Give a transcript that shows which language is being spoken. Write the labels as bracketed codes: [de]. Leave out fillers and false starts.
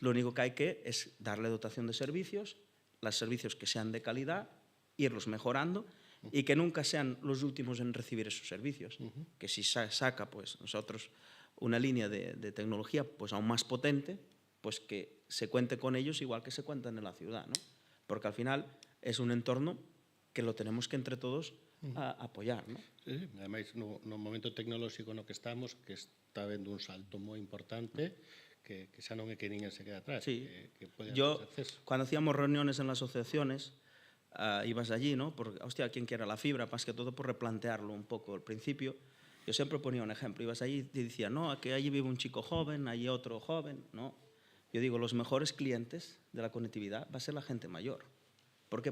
[es] Lo único que hay que es darle dotación de servicios, los servicios que sean de calidad, irlos mejorando y que nunca sean los últimos en recibir esos servicios. Que si saca pues nosotros una línea de tecnología pues aún más potente, pues que se cuente con ellos igual que se cuentan en la ciudad, ¿no? Porque al final es un entorno que lo tenemos que entre todos apoyar, ¿no? [gl] Sí, ademais, no momento tecnolóxico no que estamos, que está vendo un salto moi importante, que xa non é que ninguén se queda atrás, [es] Sí. [gl] que pode [es] Yo, hacer acceso. cuando hacíamos reuniones en las asociaciones, ibas allí, ¿no? Porque, hostia, ¿quién quiere la fibra? Más que todo por replantearlo un poco al principio. Yo siempre ponía un ejemplo. Ibas allí y decía, no, que allí vive un chico joven, allí otro joven. No. Yo digo, los mejores clientes de la conectividad va a ser la gente mayor. ¿Por qué?